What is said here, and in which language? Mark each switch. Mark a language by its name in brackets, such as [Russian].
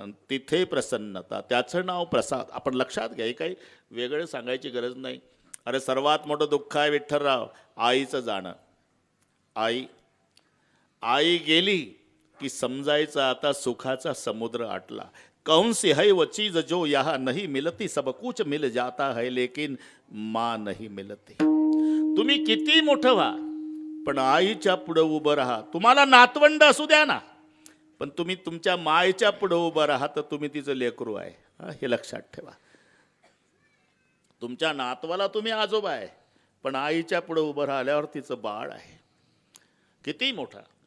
[Marathi] तिथे प्रसन्नता, त्याचं नाव प्रसाद. आपण लक्षात घ्या, काही वेगळं सांगायची गरज नाही. अरे सर्वात मोठं दुःख आहे विठ्ठलराव, आईचं जाणं. आई गेली की समजायचं आता सुखाचा समुद्र आटला. [Hindi] कौन सी है वो चीज जो यहाँ नहीं मिलती, सब कुछ मिल जाता है लेकिन माँ नहीं मिलती. [Marathi] तुम्ही किती मोठं व्हा पण आईच्या पुढं उभं राहा. तुम्हाला नातवंड असू द्या ना, पण तुम्ही तुमच्या मायेच्या पुढं उभं राहा तर तुम्ही तिचं लेकरू आहे, हे लक्षात ठेवा. तुमच्या नातवाला तुम्ही आजोबा आहे, पण आईच्या पुढं उभं राहिल्यावर तिचं बाळ आहे. किती मोठा.